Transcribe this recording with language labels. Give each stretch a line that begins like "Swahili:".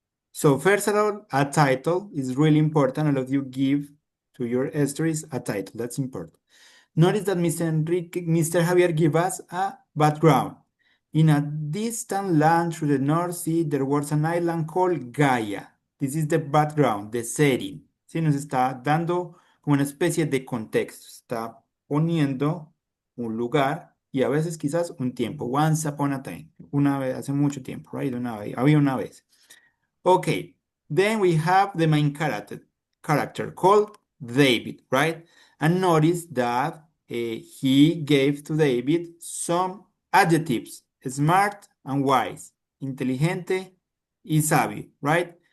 English: So first of all, a title is really important. All of you give to your stories a title. That's important. Notice that Mr. Javier give us a background. In a distant land through the North Sea, there was an island called Gaia. This is the background, the setting.
Spanish: Sí, nos está dando como una especie de contexto. Está poniendo un lugar y a veces quizás un tiempo.
English: Once upon a time.
Spanish: Una vez, hace mucho tiempo,
English: right?
Spanish: Había una vez.
English: Okay, then we have the main character called David, right? And notice that he gave to David some adjectives, smart and wise,
Spanish: inteligente y sabio,
English: right?